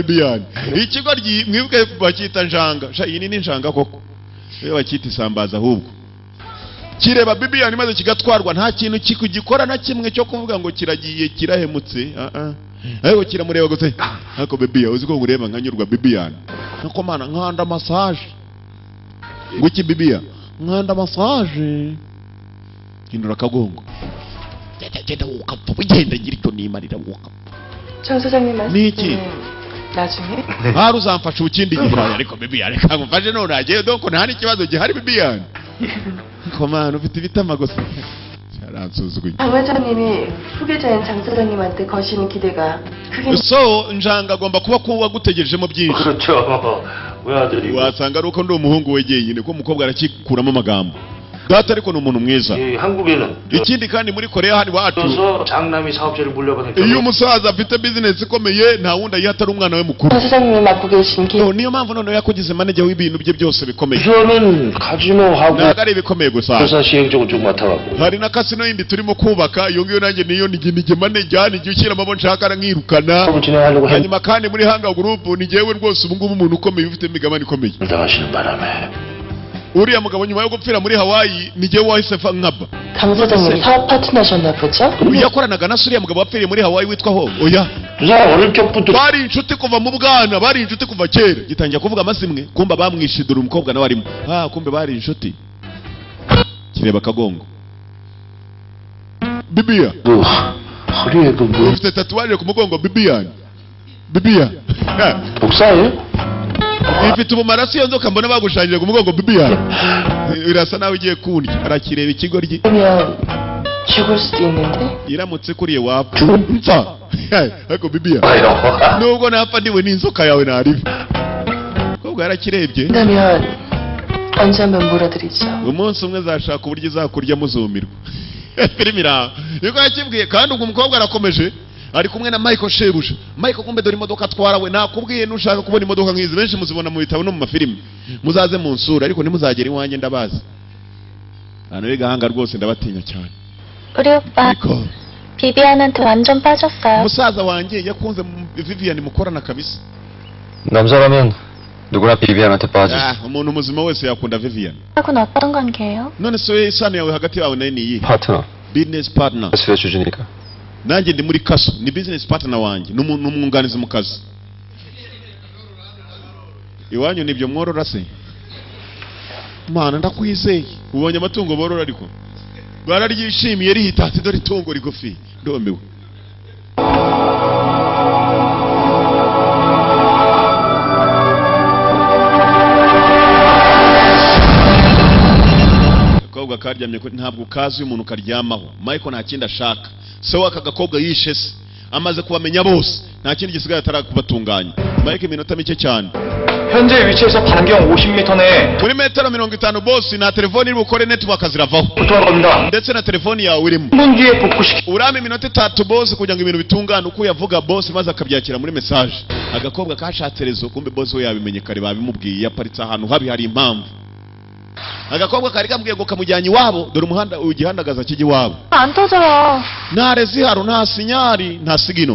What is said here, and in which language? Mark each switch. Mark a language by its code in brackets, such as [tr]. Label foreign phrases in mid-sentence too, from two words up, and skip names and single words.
[rw] Bibian ikigo mwibuke bakita njanga iyi ni njanga koko iyo bakita isambaza ahubwo kireba Bibian maze kigatwarwa nta kintu kikugikora na kimwe cyo kuvuga ngo kiragiye kirahemutse ariko kiramureba gute ariko Bibian uzi ko ngureba nkanyurwa Bibian nako mana nkanda massage nguki Bibian nkanda massage hindura kagongo genda ukapfa ugenda ngira icyo nimarira ukapfa [ko] 정 소장님 [rw] Niki? [ko] 말씀은 나중에 [rw] hari uzamfasha ukindi gihe ariko Bibian reka ngufashe none agiye doko nta n'ikibazo gihari Bibian komana ufite ibitama gusa cyaransuzuguye [ko] 장 회장님이 후계자인 장 소장님한테 거시는 기대가 크게 [rw] so njanga agomba kuba gutegerejemo byinshi [ko] 그렇죠. 외아들이 [rw] wasanga ari uko ndi umuhungu we jyenyine ko umukobwa arakikuramo amagambo data ariko ni umuntu mwiza [ko] 이 한국에는 [rw] ikindi kandi muri koreya hano iwacu [ko] 그래서 장남이 사업체를 물려받은 [rw] iyo umusaza afite bizinesi ikomeye nta wundi ayiha atari umwana we mukuru [ko] 장 소장님이 맡고 계신 기 [rw] niyo mpamvu noneho yakugize manager w'ibintu bye byose bikomeye [ko] 우선은 카지노하고 [rw] ntabwo ari ibikomeye gusa [ko] 회사 시행 쪽을 쭉 맡아가고 [rw] hari na kasino yindi turimo kubaka iyo ngiyo nanjye niyo nige manager nige ushyiramo abo nshaka nkirukana [ko] 사업을 진행하려고 [rw] hanyuma kandi muri hanga group ni jyewe rwose ubu ngubu umuntu ukomeye ufite imigabane ikomeye [ko] 당하시는 바람에 [rw] uriya mugabo nyuma yo gupfira muri Hawaii ni jyewe wahise nkaba [ko] 장 소장님이 사업 파트너셨나 보죠? [rw] yakoranaga na uriya mugabo wapfiriye muri Hawaii witwa ho oya [ko] 두 사람 어릴 적부터 [rw] bari inshuti kuva mu bwana bari inshuti kuva kera gitangira kuvuga amazimwe kumba bamwishidura umukobwa nawe arimo kumbe bari inshuti kireba kagongo Bibiya. [ko] 너 허리에도 뭐 [rw] ufite tatuwaje ku mugongo Bibiya. Bibiya. [ko] 복사해? [rw] ifite ubumaraso iyo nzoka mbona bagushanyije ku mugongo Bibiya. Irasa nawe ugiye kundya. Arakireba ikigoryi. [ko] 그러면 죽을 수도 있는데. [rw] iramutse kuriye wapfa. Mpfa. Ariko Bibiya. [ko] 아 이런 거. [rw] Nubwo napfa ndiwe n'inzoka yawe narifa. Kobwa yarakirebye. [ko] 그러면 언제 한번 물어드리죠. [rw] umunsi umwe zashaka uburyo izakurya muzumirwa. Filimi iraho niko yakibwiye kandi ubwo umukobwa arakomeje ari kumwe na Michael Shebuja. Michael kumbe dore imodoka atwara we nakubwiye nushaka kubona imodoka nk'izi benshi muzibona mu bitabo no mu mafilimi muzaze mu nsura ariko ntimuzagera iwanjye ndabazi hano gahanga rwose ndabatinya cyane. [ko] 우리 오빠 Michael 비비안한테 완전 빠졌어요. [rw] musaza wanjye yakunze Vivian mukorana kabisa. [ko] 남자라면 누구나 비비안한테 빠지. [rw] umuntu muzima wese yakunda Vivian. [ko] 하고는 어떤 관계예요? [rw] none se isano yawe hagati yawe nayo ni iyi? [ko] 파트너. [en] business partner. [ko] 수혜 주주니까. [rw] nanjye ndi muri kaso ni [en] business partner [rw] wanjye n'umwunganizi mu kazi. iwanyu nibyo mworora se? Mana ndakwizeye ubonye amatungo borora ariko bararyishimiye rihitatse dore itungo rigufi ndomewe. akobwa karyamye ntabwo kazi umuntu karyamaho. Michael nta kindi ashaka se waka gakobwa yishe se amaze kubamenya bose nta kindi gisigaye atari kubatunganya. Michael iminota mike cyane [ko] 현재 위치에서 반경 50m 내에 [rw] muri metero 50 boss na telefone iri bukore network aziravaho [ko] 도착할 겁니다. [rw] ndetse na telefone yawe urimo [ko] 10분 뒤에 복구시키. [rw] urame iminota 3 boss kugira ngo ibintu bitungane uko yavuga boss maze akabyakira muri message. agakobwa kashatse rezo kumbe boss we yabimenye kare babimubwiye yaparitse ahantu habi hari impamvu. agakobwa kari kambwiye ngo kamujyanye iwabo dore umuhanda ugihandagaza kijya iwabo [ko] 안 터져요. [rw] nta reziharo nta sinyari nta sigino.